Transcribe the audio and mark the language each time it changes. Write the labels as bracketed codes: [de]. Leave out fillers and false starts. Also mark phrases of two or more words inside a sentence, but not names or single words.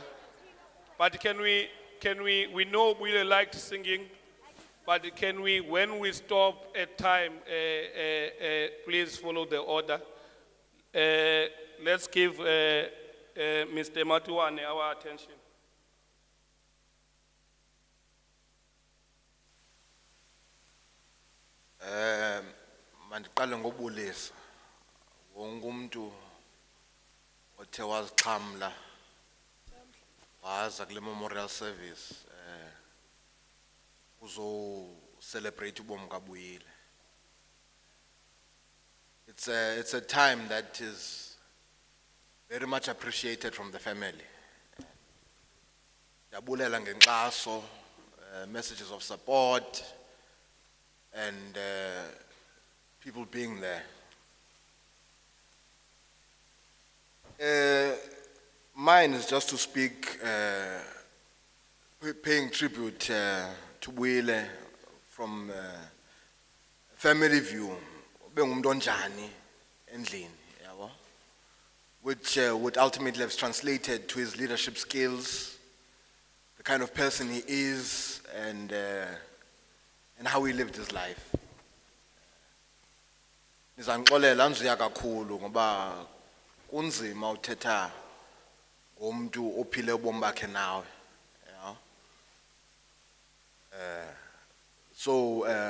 [en] But we know we liked singing, but can we, when we stop at time, please follow the order. Let's give Mr. Matiwane our attention. [xh] Mandiqale ngobulisa wonke umuntu othe wazixhamla waza kule [en] memorial service [xh] uzo celebrate ubomi kaBuyile. [en] It's a time that is very much appreciated from the family. [xh] Yabulela ngenkxaso, [en] messages of support, and people being there. Mine is just to speak, paying tribute to Buyile from family view, which would ultimately have translated to his leadership skills, the kind of person he is, and how he lived his life. [xh] Nizanixolela nziya kakhulu ngoba kunzima uthetha ngomntu ophile ubomi bakhe nawe. [en] So